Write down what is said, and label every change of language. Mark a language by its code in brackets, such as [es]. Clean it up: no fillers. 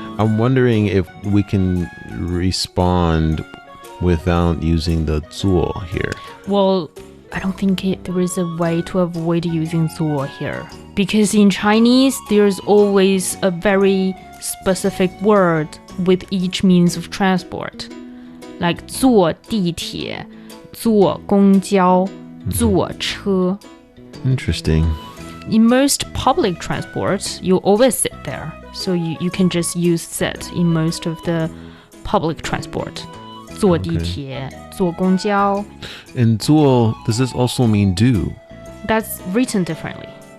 [en] I'm wondering if we can respond without using the 做 here. Well, I don't think there is a way to avoid using 做 here. Because in Chinese, there's always a very specific word with each means of transport. [zh] Like 坐地铁, 坐公交, 坐车. [en] Interesting. In most public transport, you always sit there. So you can just use sit in most of the public transport. [zh] 坐地铁, 坐公交. [en] And 做, does this also mean do? That's written differently.